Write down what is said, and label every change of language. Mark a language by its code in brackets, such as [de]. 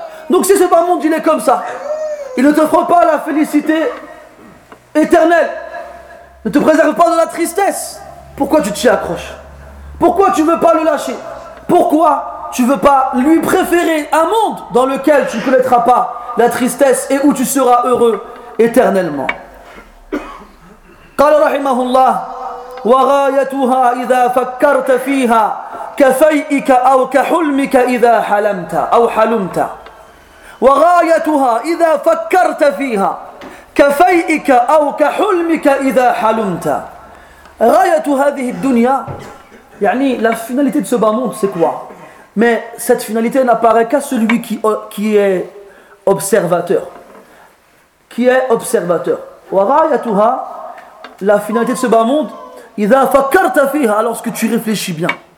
[fr] Donc si ce bas monde, il est comme ça, il ne t'offre pas la félicité éternelle. Ne te préserve pas de la tristesse. Pourquoi tu t'y accroches? Pourquoi tu ne veux pas le lâcher? Pourquoi tu ne veux pas lui préférer un monde dans lequel tu ne connaîtras pas la tristesse et où tu seras heureux éternellement? [ar] قال رحمه الله وغايتها إذا فكرت فيها كفيئك أو كحلمك إذا حلمت أو حلمت وغايتها إذا فكرت فيها كفيئك أو كحلمك إذا حلمت. غاية هذه الدنيا, يعني [fr] la finalité de ce bas monde, c'est quoi? Mais cette finalité n'apparaît qu'à celui qui est observateur. Qui est observateur. [ar] وغاية [fr] la finalité de ce bas monde, [ar] إذا فكرت فيها, [fr] lorsque tu réfléchis bien.